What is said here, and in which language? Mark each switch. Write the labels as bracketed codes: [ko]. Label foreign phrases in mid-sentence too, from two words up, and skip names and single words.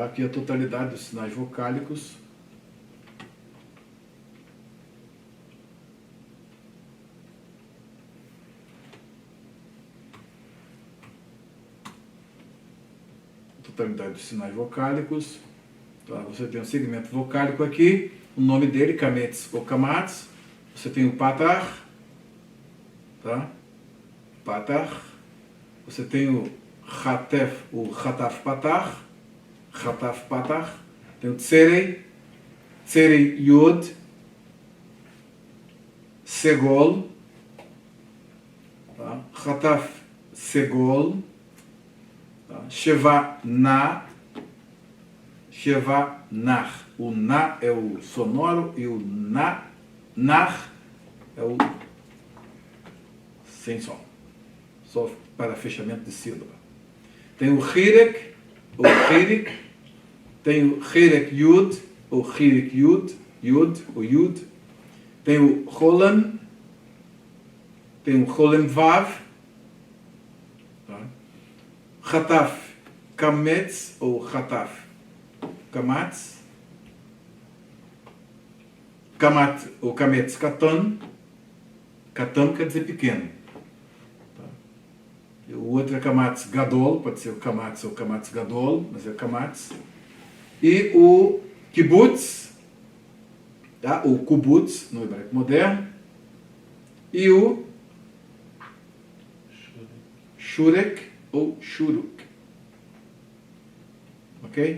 [pt] Aqui a totalidade dos sinais vocálicos. Totalidade dos sinais vocálicos. Tá? Você tem um segmento vocálico aqui, o nome dele, kamets ou kamats. Você tem o patar, tá? Patar. Você tem o hatef, o hataf patar, hataf patar. Tem o tserei, tserei yod, segol, tá? Hataf segol, tá? Sheva na, Sheva nar. O na é o sonoro e o nar é o sem som. Só para fechamento de sílaba. Tem o hirek, ou hirik. Tem o hirek yud, ou hirik yud, yud, ou yud. Tem o cholem. Tem o cholem vav. Tá? Hataf kametz, ou hataf kamats. Kamat ou kametz katan. Katan quer dizer pequeno. Tá? O outro é kamatz gadol, pode ser o kamatz ou kamatz gadol, mas é kamatz. E o kibbutz, tá? O kubutz, no hebraico moderno. E o shurek ou shuruk. Ok?